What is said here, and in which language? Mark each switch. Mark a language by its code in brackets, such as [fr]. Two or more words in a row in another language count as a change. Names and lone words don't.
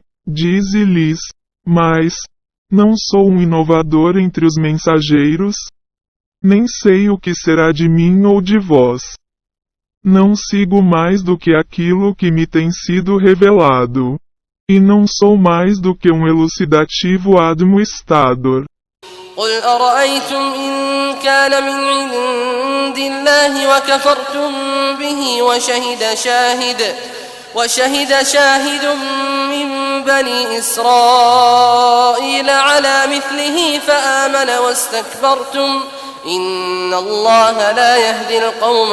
[pt] Dize-lhes: mas, não sou um inovador entre os mensageiros? Nem sei o que será de mim ou de vós. Não sigo mais do que aquilo que me tem sido revelado. E não sou mais do que um elucidativo admoestador. [ar] قل أرأيتم إن كان من عند الله وكفرتم به وشهد شاهد من بني إسرائيل على مثله فآمن واستكبرتم إن الله لا يهدي القوم